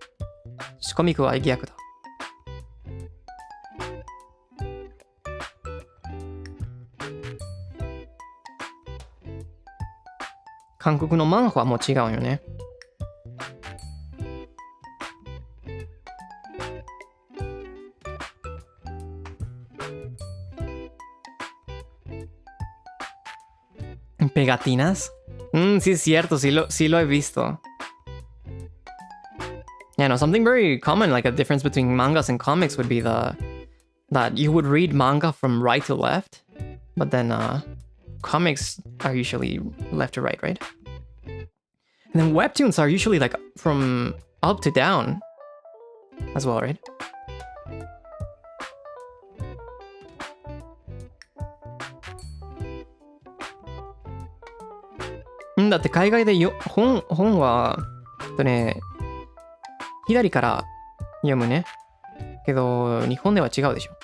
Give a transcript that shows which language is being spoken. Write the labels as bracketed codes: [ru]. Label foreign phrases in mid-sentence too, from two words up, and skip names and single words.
[ja] コミックは逆だ。韓国の漫画はもう違うよね。Pegatinas. [es] Sí es cierto, sí lo he visto. [en] Yeah, no, something very common, like a difference between mangas and comics would be that you would read manga from right to left, but then comics are usually left to right, right? And then webtoons are usually like from up to down as well, right? [ja] Daって海外で本は左から読むね。けど日本では違うでしょ。